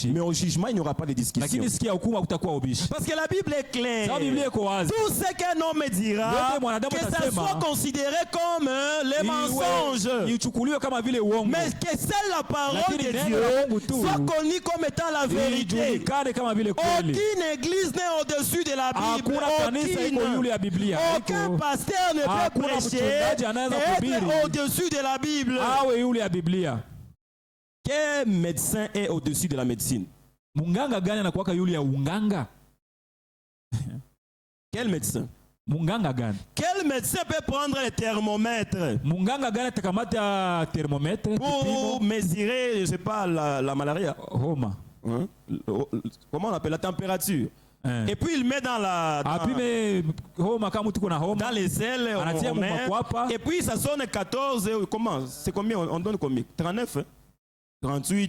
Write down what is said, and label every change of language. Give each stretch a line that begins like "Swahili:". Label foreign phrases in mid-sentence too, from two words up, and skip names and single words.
French: Mais au jugement, il n'y aura pas de discussion.
Swahili: Lakini sikia hukumu hakutakuwa ubishi.
French: Parce que la Bible est claire.
Swahili: Sababu Biblia iko wazi.
French: Tout ce qu'un homme dira, que ça soit considéré comme les mensonges.
Swahili: Ichukuliwe kama vile uongo.
French: Mais que seule la parole de Dieu soit connue comme étant la vérité. Aucune église n'est au-dessus de la Bible. Aucun pasteur ne peut prêcher et être au-dessus de la Bible. Quel médecin est au-dessus de la médecine?
Swahili: Munganga gani anakuwaka yule ya unganga?
French: Quel médecin?
Swahili: Munganga gani?
French: Quel médecin peut prendre le thermomètre?
Swahili: Munganga gani atakamata thermomètre
French: pour mesurer, je sais pas, la malaria?
Swahili: Homa.
French: Hein? Comment on appelle la température? Et puis il met dans les ailes, et puis ça sonne 14, comment? C'est combien? On donne combien? 39? 38.